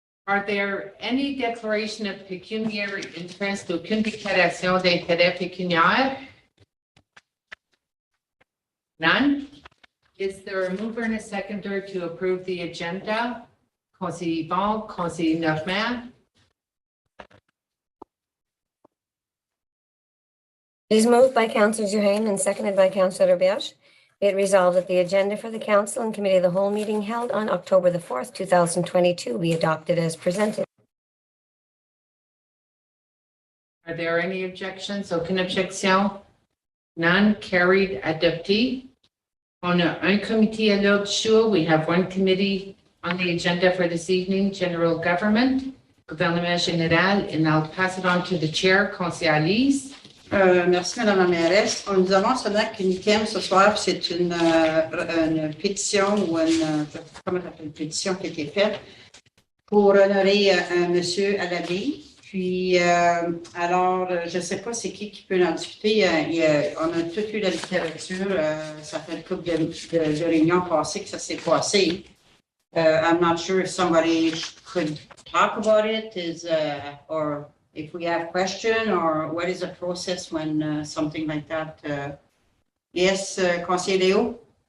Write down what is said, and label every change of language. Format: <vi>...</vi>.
<en>Are there any declaration of pecuniary interest,</en> <fr>aucune déclaration d'intérêt pécuniaire?</fr> <en>None? Is there a mover and a seconder to approve the agenda?</en> <fr>Conseiller Yvon, Conseiller Normand?</fr> <en>It is moved by Councillor Duhaime and seconded by Councillor Berge. Be it resolved that the agenda for the Council and Committee of the Whole meeting held on October the 4th, 2022 be adopted as presented. Are there any objections?</en> <fr>Aucune objection?</fr> <en>None? Carried,</en> <fr>adopté. On a un comité à l'ordre du jour.</fr> <en>We have one committee on the agenda for this evening, General Government,</en> <fr>Gouvernement général,</fr> <en>and I'll pass it on to the chair, Conseillère Lise.</en> <fr>Merci, Madame la mairesse. Nous avons seulement qu'un item ce soir, c'est une pétition ou comment on appelle, une pétition qui a été faite pour honorer un monsieur à l'abbaye. Puis, alors, je ne sais pas c'est qui peut en discuter. On a tout eu la littérature. Ça fait une couple de réunions passées que ça s'est passé.</fr> <en>I'm not sure if somebody could talk about it, or if we have question, or what is the process when something like that. Yes, Conseiller Léo?</en>